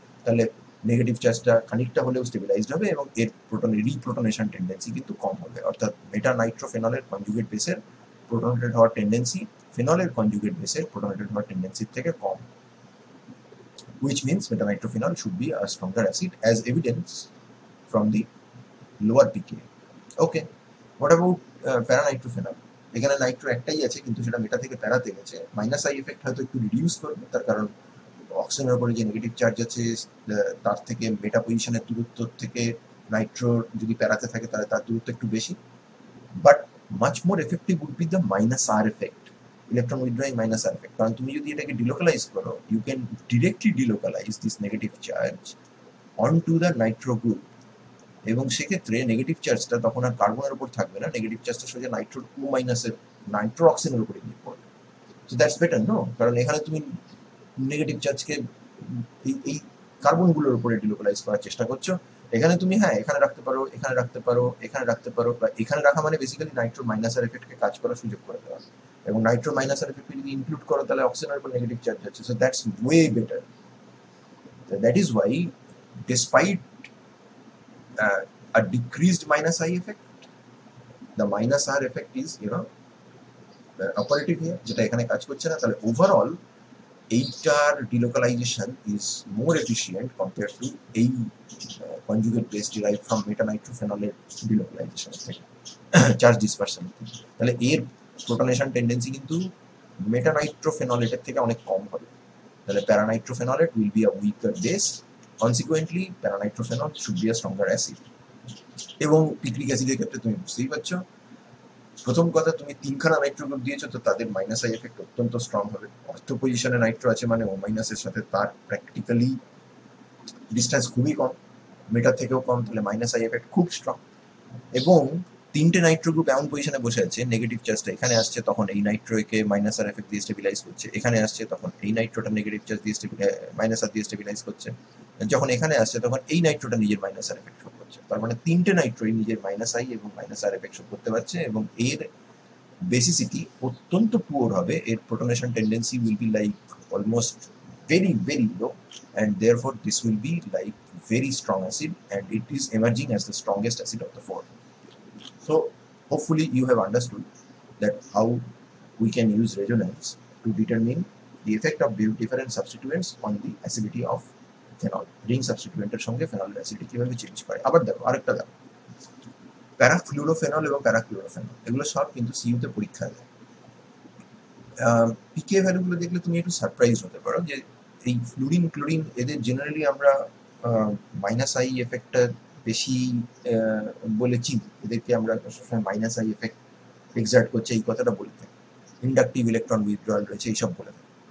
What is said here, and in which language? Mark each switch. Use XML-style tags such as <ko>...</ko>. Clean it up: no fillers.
<bn>তাহলে নেগেটিভ চার্জটা খানিকটা হলেও স্টেবিলাইজড হবে এবং এর রিপ্রোটনেশন টেন্ডেন্সি কিন্তু কম হবে, অর্থাৎ মেটা নাইট্রোফেনলের কনজুগেট বেসের প্রোটনেটেড হওয়ার টেন্ডেন্সি ফেনলের কনজুগেট বেসের প্রোটনেটেড হওয়ার টেন্ডেন্সির থেকে কম,</bn> <en>which means metanitrophenol should be a stronger acid as evidence from the lower pKa. Okay, what about paranitrophenol?</en> <bn>এখানে নাইট্রো একটাই আছে, কিন্তু সেটা মেটা থেকে প্যারাতে গেছে। মাইনাস আই এফেক্ট হয়তো একটু রিডিউস করবে, তার কারণ অক্সিজেনের উপরে যে নেগেটিভ চার্জ আছে তার থেকে মেটা পজিশনের দূরত্ব থেকে নাইট্রো যদি প্যারাতে থাকে তাহলে তার দূরত্ব একটু বেশি।</bn> <en>But much more effective would be the minus R effect, electron withdrawing minus R effect.</en> <bn>কারণ তুমি যদি এটাকে ডিলোকালাইজ করো,</bn> <en>you can directly delocalise this negative charge on to the nitro group,</en> <bn>এবং সেক্ষেত্রে নেগেটিভ চার্জটা তখন আর কার্বনের উপর থাকবে না, নেগেটিভ চার্জটা সোজা নাইট্রো 2 মাইনাসের নাইট্রো অক্সিজেনের উপরে গিয়ে পড়বে।</bn> <en>So that's better, no?</en> <bn>কারণ এখানে তুমি নেগেটিভ চার্জকে এই কার্বনগুলোর উপরে ডিলোকালাইজ করার চেষ্টা করছো। এখানে তুমি হ্যাঁ এখানে রাখতে পারো, এখানে রাখতে পারো, এখানে রাখতে পারো, বা এখানে রাখা মানে বেসিক্যালি নাইট্রো মাইনাস আর এফেক্টকে কাজ করার সুযোগ করে দেওয়া, এবং নাইট্রো মাইনাস আর এফেক্টকে যদি ইনক্লুড করো তাহলে অক্সিজেনের উপর নেগেটিভ চার্জ আছে।</bn> <en>So that's way better. That is why despite a decreased minus I effect, the minus R effect is operative here,</en> <bn>যেটা এখানে কাজ করছে না। তাহলে ওভারঅল এইটার delocalisation is more efficient compare to এই conjugate base derive from মেটানাইট্রোফেনলের delocalisation থেকে, charge dispersion থেকে। তাহলে এর প্রোটনেশন টেন্ডেন্সি কিন্তু মেটানাইট্রোফেনলেটের থেকে অনেক কম হবে।</bn> <en>তাহলে paranitrophenolate will be a weaker base, consequently paranitrophenol should be a stronger acid.</en> <bn>এবং পিক্রিক অ্যাসিডের ক্ষেত্রে তুমি বুঝতেই পারছো, প্রথম কথা তুমি তিনখানা নাইট্রো গ্রুপ দিয়েছো, তো তাদের মাইনাস আই এফেক্ট অত্যন্ত স্ট্রং হবে। অর্থ পজিশনে নাইট্রো আছে মানে ও মাইনাসের সাথে তার প্র্যাকটিক্যালি ডিস্টেন্স খুবই কম, মেটার থেকেও কম, তাহলে মাইনাস আই এফেক্ট খুব স্ট্রং। এবং তিনটে নাইট্রো গ্রুপ এমন পজিশনে বসে আছে, নেগেটিভ চার্জটা এখানে আসছে তখন এই নাইট্রোকে মাইনাস আর এফেক্ট দিয়ে স্টেবিলাইজ করছে, এখানে আসছে তখন এই নাইট্রোটা নেগেটিভ চার্জ দিয়ে মাইনাস আর দিয়ে স্টেবিলাইজ করছে, যখন এখানে আসছে তখন এই নাইট্রোটা নিজের মাইনাস আর এফেক্ট শো করছে। তার মানে তিনটে নাইট্রোই নিজের মাইনাস আই এবং মাইনাস আর এফেক্ট শো করতে পারছে, এবং এর বেসিসিটি অত্যন্ত পুয়ার হবে। এর প্রোটনেশন tendency</bn> <en>Will be like almost very low, and therefore this will be like very strong acid, and it is emerging as the strongest acid of the four. So hopefully you have understood that how we can use resonance to determine the effect of different substituents on the acidity of phenol.</en> <bn>ring substituenটের সঙ্গে ফেনলের acidity কিভাবে change করে। আবার দেখো আরেকটা দেখো, প্যারাফ্লুরোফেনল এবং প্যারাক্লোরোফেনল এগুলো সব কিন্তু সিইউতে পরীক্ষা দেয়। পিকে ভ্যালুগুলো দেখলে তুমি একটু সারপ্রাইজ হতে পারো যে এই ফ্লুরিন ক্লোরিন এদের জেনারেলি আমরা মাইনাস আই এফেক্টটা বেশি বলে চিনি, এদেরকে আমরা সবসময় মাইনাস আই এফেক্ট এক্সার্ট করছে এই কথাটা বলে থাকি, ইন্ডাকটিভ ইলেকট্রন উইথড্রয়াল রয়েছে এইসব বলে থাকি।</bn>